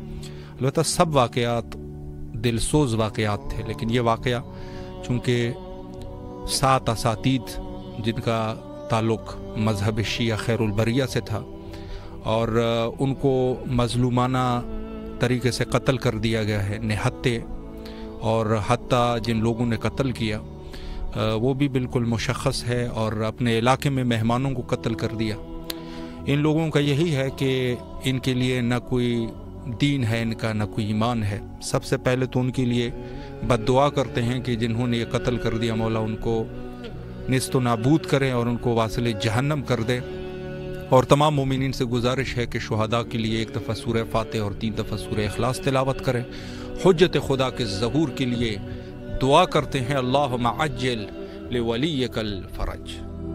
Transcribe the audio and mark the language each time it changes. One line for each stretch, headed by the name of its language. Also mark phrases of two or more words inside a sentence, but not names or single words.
Urdu: البتہ سب واقعات دلسوز واقعات تھے، لیکن یہ واقعہ چونکہ 7 اساتید جن کا تعلق مذہب شیعہ خیر البریہ سے تھا اور ان کو مظلومانہ طریقے سے قتل کر دیا گیا ہے، نہتے اور حتیٰ جن لوگوں نے قتل کیا وہ بھی بالکل مشخص ہے، اور اپنے علاقے میں مہمانوں کو قتل کر دیا۔ ان لوگوں کا یہی ہے کہ ان کے لیے نہ کوئی دین ہے ان کا، نہ کوئی ایمان ہے۔ سب سے پہلے تو ان کے لیے بد دعا کرتے ہیں کہ جنہوں نے یہ قتل کر دیا مولا ان کو نیست و نابود کریں اور ان کو واصل جہنم کر دے۔ اور تمام مومنین سے گزارش ہے کہ شہداء کے لیے 1 دفعہ سورہ فاتح اور 3 دفعہ سورہ اخلاص تلاوت کریں۔ حجت خدا کے ظہور کے لیے دعا کرتے ہیں،
Arabic: اللہم عجل لولیک الفرج۔